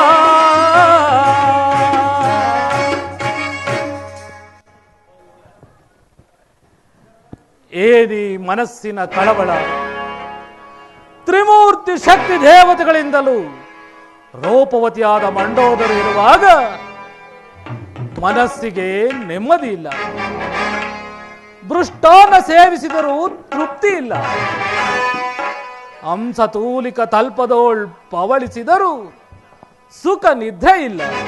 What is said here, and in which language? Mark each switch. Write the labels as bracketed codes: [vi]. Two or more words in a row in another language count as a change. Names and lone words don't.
[kn] ಏನಿ ಮನಸ್ಸಿನ ಕಳವಳ ತ್ರಿಮೂರ್ತಿ ಶಕ್ತಿ ದೇವತೆಗಳಿಂದಲೂ ರೂಪವತಿಯಾದ ಮಂಡೋದರಿ ಇರುವಾಗ ಮನಸ್ಸಿಗೆ ನೆಮ್ಮದಿ ಇಲ್ಲ. ಮೃಷ್ಟಾನ್ನ ಸೇವಿಸಿದರೂ ತೃಪ್ತಿ ಇಲ್ಲ. ಹಂಸತೂಲಿಕ ತಲ್ಪದೋಳ್ ಪವಳಿಸಿದರೂ ಸುಖ ನಿದ್ದೆ ಇಲ್ಲ.